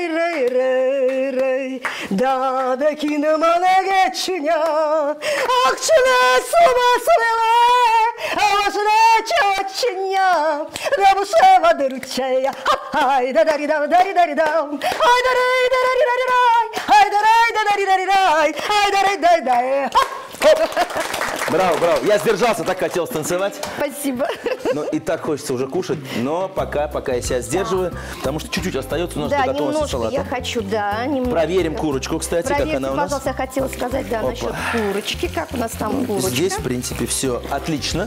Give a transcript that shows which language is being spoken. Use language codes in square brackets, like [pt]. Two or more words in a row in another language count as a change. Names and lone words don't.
[ru] рей да да кино малегечня, акчна сумасрела, аважна чочня, да бушева дырчая, ай да ри да ри ай да рей да ри дай, ай да рей да ри дай, ай да рей дай. Браво, браво. Я сдержался, так хотел станцевать. Спасибо. Ну и так хочется уже кушать, но пока я себя сдерживаю, потому что чуть-чуть остается у нас до готовности салата. Я хочу, немного. Проверим курочку, кстати, как она у нас. Пожалуйста, я хотела сказать, насчет курочки, как у нас там курочка. Здесь, в принципе, все отлично.